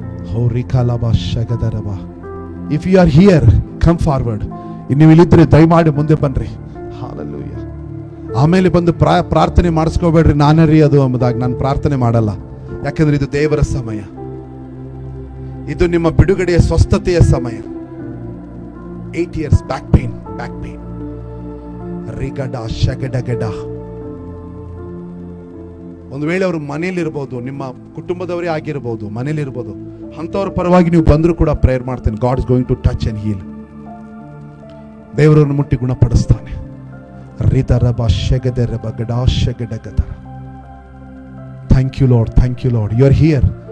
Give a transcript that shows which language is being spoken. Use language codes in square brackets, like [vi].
[en] ಹೋ ರಿಕಾಲಬಾ ಶಗದರಬ. If you are here, come forward. [kn] ನೀವು ಇಲ್ಲಿದ್ರೆ ದಯಮಾಡಿ ಮುಂದೆ ಬನ್ರಿ. ಹಲ್ಲೆಲೂಯಾ. ಆಮೇಲೆ ಬಂದು ಪ್ರಾರ್ಥನೆ ಮಾಡಿಸ್ಕೋಬೇಡ್ರಿ, ನಾನೇ ರೀ ಅದು ಎಂಬುದಾಗಿ. ನಾನು ಪ್ರಾರ್ಥನೆ ಮಾಡಲ್ಲ, ಯಾಕಂದ್ರೆ ಇದು ದೇವರ ಸಮಯ. ಇದು ನಿಮ್ಮ ಬಿಡುಗಡೆಯ ಸ್ವಸ್ಥತೆಯ ಸಮಯ. [en] 8 years back pain, back pain. ರಿಗಡ ಶಗಡಗಡ. [kn] ಒಂದು ವೇಳೆ ಅವರು ಮನೇಲಿರ್ಬೋದು, ನಿಮ್ಮ ಕುಟುಂಬದವರೇ ಆಗಿರ್ಬೋದು, ಮನೇಲಿರ್ಬೋದು, ಅಂಥವ್ರ ಪರವಾಗಿ ನೀವು ಬಂದರೂ ಕೂಡ ಪ್ರೇಯರ್ ಮಾಡ್ತೇನೆ. [en] God is going to touch and heal. [kn] ದೇವರನ್ನು ಮುಟ್ಟಿ ಗುಣಪಡಿಸ್ತಾನೆ. ರಿದರಬ ಶಗದರಬ ಗಡಾ ಶಗಡಗದರ. [en] Thank you Lord, thank you Lord. You are here.